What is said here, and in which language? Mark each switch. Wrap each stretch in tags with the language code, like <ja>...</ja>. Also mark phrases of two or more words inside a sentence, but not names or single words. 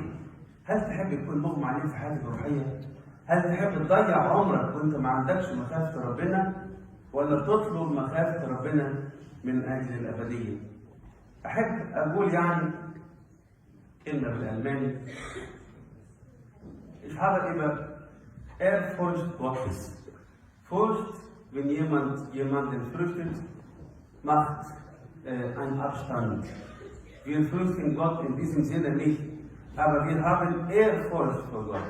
<ar>هل تحب يكون مغمى عليه في حياتك الروحية؟ هل تحب تضيع عمرك وأنت ما عندكش مخافة ربنا؟ ولا تطلب مخافة ربنا من أجل الأبدية؟ أحب أقول يعني كلمة بالألماني.</ar> <de>Ich habe immer Ehrfurcht Gottes. Furcht, wenn jemanden fürchtet, macht einen Abstand. Wir fürchten Gott in diesem Sinne nicht, aber wir haben Ehrfurcht vor Gott.</de>